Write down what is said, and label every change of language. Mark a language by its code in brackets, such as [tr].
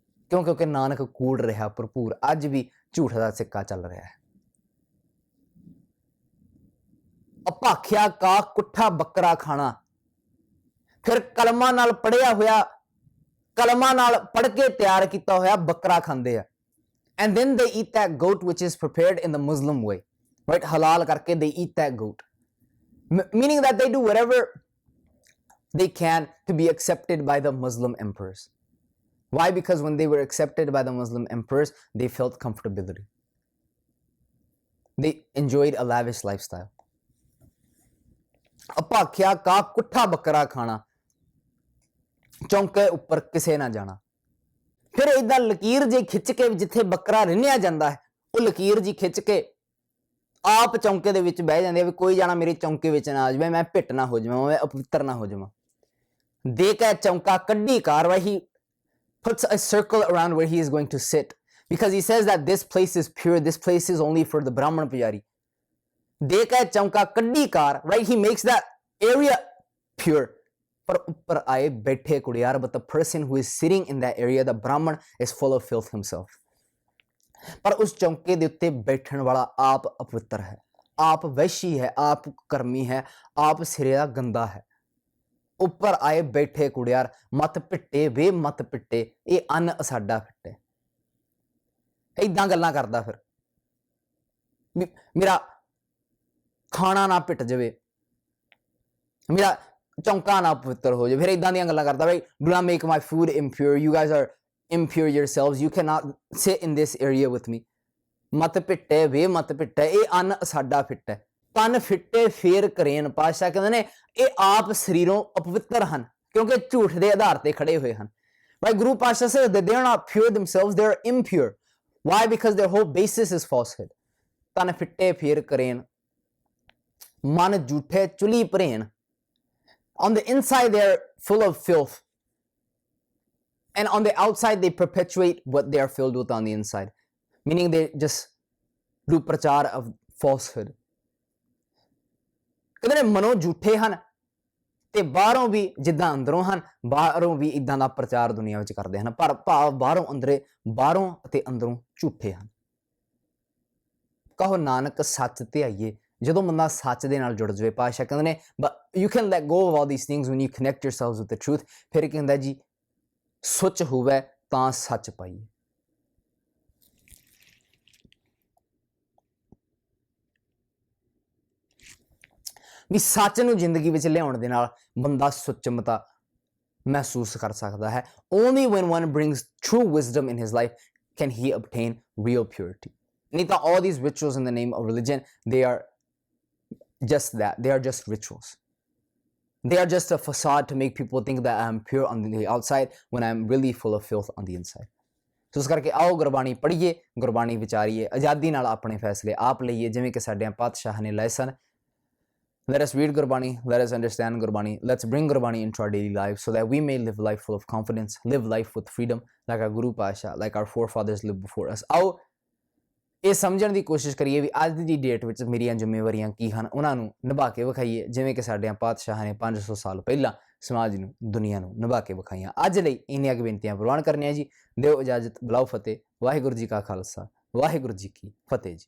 [pa] ਕਿਉਂਕਿ ਨਾਨਕ ਕੂੜ ਰਿਹਾ ਭਰਪੂਰ ਅੱਜ ਵੀ ਝੂਠ ਦਾ ਸਿੱਕਾ ਚੱਲ ਰਿਹਾ ਹੈ ਅਪਾਖਿਆ ਕਾ ਕੁੱਠਾ ਬੱਕਰਾ ਖਾਣਾ ਫਿਰ ਕਲਮਾਂ ਨਾਲ ਪੜਿਆ ਹੋਇਆ ਕਲਮਾਂ ਨਾਲ ਪੜ ਕੇ ਤਿਆਰ ਕੀਤਾ ਹੋਇਆ ਬੱਕਰਾ ਖਾਂਦੇ ਆ [en] and then they eat that goat which is prepared in the Muslim way right halal karke they eat that goat meaning that they do whatever they can to be accepted by the Muslim emperors Why? Because when they were accepted by the Muslim emperors, they felt comfortability. They enjoyed a lavish lifestyle. [pa] ਅਭਾਖਿਆ ਕਾ ਕੁੱਠਾ ਬੱਕਰਾ ਖਾਣਾ, ਚੌਂਕੇ ਉੱਪਰ ਕਿਸੇ ਨਾ ਜਾਣਾ। ਫਿਰ ਏਦਾਂ ਲਕੀਰ ਜੇ ਖਿੱਚ ਕੇ ਜਿੱਥੇ ਬੱਕਰਾ ਰਿੰਨਿਆ ਜਾਂਦਾ ਹੈ, ਉਹ ਲਕੀਰ ਜੀ ਖਿੱਚ ਕੇ ਆਪ ਚੌਂਕੇ ਦੇ ਵਿੱਚ ਬਹਿ ਜਾਂਦੇ ਆ ਵੀ ਕੋਈ ਜਾਣਾ ਮੇਰੇ ਚੌਂਕੇ ਵਿੱਚ ਨਾ ਆ ਜਾਵੇ, ਮੈਂ ਭਿੱਟ ਨਾ ਹੋ ਜਾਵਾਂ, ਮੈਂ ਅਪਵਿੱਤਰ ਨਾ ਹੋ ਜਾਵਾਂ। ਦੇ ਕੇ ਚੌਂਕਾ ਕੱਢੀ ਕਾਰਵਾਈ, [en] he puts a circle around where he is going to sit, because he says that this place is pure, this place is only for the Brahman Pujari. [pa] ਦੇ ਕੇ ਚੌਂਕਾ ਕੱਢੀ ਕਾਰ, [en] right, he makes that area pure. [pa] ਪਰ ਉੱਪਰ ਆਏ ਬੈਠੇ ਕੁੜਿਆਰ, [en] but the person who is sitting in that area, the Brahman, is full of filth himself. [pa] ਪਰ ਉਸ ਚੌਂਕੇ ਦੇ ਉੱਤੇ ਬੈਠਣ ਵਾਲਾ ਆਪ ਅਪਵਿੱਤਰ ਹੈ, ਆਪ ਵੈਸ਼ੀ ਹੈ, ਆਪ ਕਰਮੀ ਹੈ, ਆਪ ਸਿਰੇ ਦਾ ਗੰਦਾ ਹੈ। ਉੱਪਰ ਆਏ ਬੈਠੇ ਕੁੜਿਆਰ, ਮਤ ਪਿੱਟੇ ਵੇ ਮਤ ਪਿੱਟੇ, ਇਹ ਅੰਨ ਅਸਾਡਾ ਫਿੱਟੇ। ਏਦਾਂ ਗੱਲਾਂ ਕਰਦਾ ਫਿਰ, ਮੇਰਾ ਖਾਣਾ ਨਾ ਪਿੱਟ ਜਾਵੇ, ਮੇਰਾ ਚੌਂਕਾ ਨਾ ਪਵਿੱਤਰ ਹੋ ਜਾਵੇ। ਫਿਰ ਏਦਾਂ ਦੀਆਂ ਗੱਲਾਂ ਕਰਦਾ, ਬਈ [en] do not make my food impure, you guys are impure yourselves, you cannot sit in this area with me. [pa] ਮਤ ਪਿੱਟੇ ਵੇ ਮਤ ਪਿੱਟੇ, ਇਹ ਅੰਨ ਸਾਡਾ ਫਿੱਟ ਹੈ। ਤਨ ਫਿੱਟੇ ਫੇਰ ਕਰੇਨ, ਪਾਤਸ਼ਾਹ ਕਹਿੰਦੇ ਨੇ ਇਹ ਆਪ ਸਰੀਰੋਂ ਅਪਵਿੱਤਰ ਹਨ, ਕਿਉਂਕਿ ਝੂਠ ਦੇ ਆਧਾਰ ਤੇ ਖੜੇ ਹੋਏ ਹਨ। [en] Right? Guru Pasha says that they are not pure themselves, they are impure. Why? Because their whole basis is falsehood. [pa] ਤਨ ਫਿੱਟੇ ਫੇਰ ਕਰੇਨ, ਮਨ ਝੂਠੇ ਚੁਲੀ ਭਰੇਨ। [en] On the inside they are full of filth, and on the outside they perpetuate what they are filled with on the inside, meaning they just do prachar of falsehood. [pa] ਕਹਿੰਦੇ ਨੇ ਮਨੋਂ ਝੂਠੇ ਹਨ ਤੇ ਬਾਹਰੋਂ ਵੀ ਜਿੱਦਾਂ ਅੰਦਰੋਂ ਹਨ, ਬਾਹਰੋਂ ਵੀ ਇਦਾਂ ਦਾ ਪ੍ਰਚਾਰ ਦੁਨੀਆ ਵਿੱਚ ਕਰਦੇ ਹਨ, ਪਰ ਭਾਵ ਬਾਹਰੋਂ ਅੰਦਰੇ, ਬਾਹਰੋਂ ਅਤੇ ਅੰਦਰੋਂ ਝੂਠੇ ਹਨ। ਕਹੋ ਨਾਨਕ ਸੱਚ ਧਿਆਈਏ, ਜਦੋਂ ਬੰਦਾ ਸੱਚ ਦੇ ਨਾਲ ਜੁੜ ਜਾਵੇ, ਪਾਤਸ਼ਾਹ ਕਹਿੰਦੇ ਨੇ [en] you can let go of all these things when you connect yourselves with the truth। [pa] ਫਿਰ ਕਹਿੰਦਾ ਜੀ ਸੁੱਚ ਹੋਵੇ ਤਾਂ ਸੱਚ ਪਾਈਏ। ਵੀ ਸੱਚ ਨੂੰ ਜ਼ਿੰਦਗੀ ਵਿੱਚ ਲਿਆਉਣ ਦੇ ਨਾਲ ਬੰਦਾ ਸੁੱਚਮਤਾ ਮਹਿਸੂਸ ਕਰ ਸਕਦਾ ਹੈ। [en] Only when one brings true wisdom in his life can he obtain real purity। [pa] ਨਹੀਂ ਤਾਂ [en] all these rituals in the name of religion, they are just that, they are just rituals, they are just a facade to make people think that I am pure on the outside when I am really full of filth on the inside। [pa] ਸੋ ਇਸ ਕਰਕੇ ਆਓ ਗੁਰਬਾਣੀ ਪੜ੍ਹੀਏ, ਗੁਰਬਾਣੀ ਵਿਚਾਰੀਏ, ਆਜ਼ਾਦੀ ਨਾਲ ਆਪਣੇ ਫੈਸਲੇ ਆਪ ਲਈਏ, ਜਿਵੇਂ ਕਿ ਸਾਡੇ ਪਾਤਸ਼ਾਹ ਨੇ ਲਏ ਸਨ। [en] Let us read Gurbani, let us understand Gurbani, let's bring Gurbani into our daily lives so that we may live life full of confidence, live life with freedom like our Guru Pasha, like our forefathers lived before us। [pa] ਆਓ ਇਹ ਸਮਝਣ ਦੀ ਕੋਸ਼ਿਸ਼ ਕਰੀਏ ਵੀ ਅੱਜ ਦੀ date ਵਿੱਚ ਮੇਰੀਆਂ ਜ਼ਿੰਮੇਵਾਰੀਆਂ ਕੀ ਹਨ, ਉਹਨਾਂ ਨੂੰ ਨਿਭਾ ਕੇ ਵਿਖਾਈਏ, ਜਿਵੇਂ ਕਿ ਸਾਡੇ ਪਾਤਸ਼ਾਹਾਂ ਨੇ 500 ਸਾਲ ਪਹਿਲਾਂ ਸਮਾਜ ਨੂੰ, ਦੁਨੀਆ ਨੂੰ ਨਿਭਾ ਕੇ ਵਿਖਾਈਆਂ। ਅੱਜ ਲਈ ਇੰਨੀਆਂ ਕੁ ਬੇਨਤੀਆਂ ਪ੍ਰਵਾਨ ਕਰਨੀਆਂ ਜੀ। ਦਿਓ ਇਜਾਜ਼ਤ, ਬੁਲਾਓ ਫਤਿਹ। ਵਾਹਿਗੁਰੂ ਜੀ ਕਾ ਖਾਲਸਾ, ਵਾਹਿਗੁਰੂ ਜੀ ਕੀ ਫਤਿਹ ਜੀ।